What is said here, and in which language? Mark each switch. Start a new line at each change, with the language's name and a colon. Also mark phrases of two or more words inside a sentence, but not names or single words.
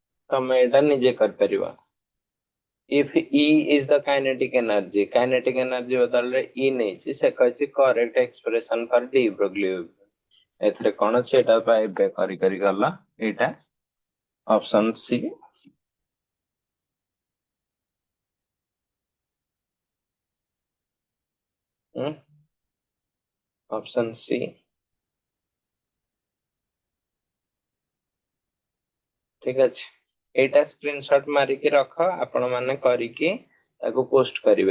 Odia: ତମେ ଏଇଟା ନିଜେ କରିପାରିବ।
English: if E is the kinetic energy
Odia: ବଦଳରେ E ନେଇଛି, ସେ କହିଛି
English: correct expression for de-Broglie wave।
Odia: ଏଥିରେ କଣ ଅଛି ଏଟା ପା ଏବେ କରି ଗଲା, ଏଇଟା
English: option C. option C. ଠିକ ଅଛି, ଏଇଟା ସ୍କ୍ରିନଶଟ ମାରିକି ରଖ, ଆପଣ ମାନେ କରିକି ତାକୁ ପୋଷ୍ଟ କରିବେ।